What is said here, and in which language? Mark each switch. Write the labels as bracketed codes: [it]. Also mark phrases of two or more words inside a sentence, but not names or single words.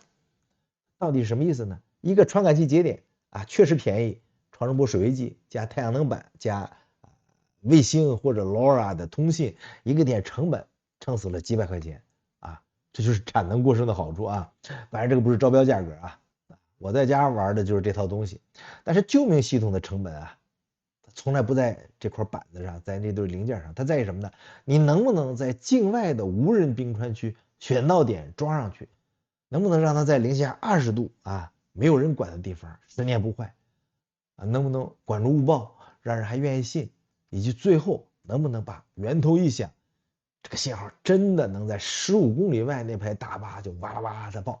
[zh] 到底是什麼意思呢？一個傳感器節點啊，確實便宜，超聲波水位計加太陽能板加衛星或者 LoRa 的通信，一個點成本撐死了幾百塊錢啊，這就是產能過剩的好處啊。反正這個不是招標價格啊，我在家玩的就是這套東西。但是救命系統的成本啊，從來不在這塊板子上，在那堆零件上，它在於什麼呢？你能不能在境外的無人冰川區選到點裝上去？能不能讓它在零下20度啊，沒有人管的地方10年不壞啊？能不能管住誤報，讓人還願意信？以及最後能不能把源頭一響，這個信號真的能在15公里外那排大巴就哇啦哇啦的爆？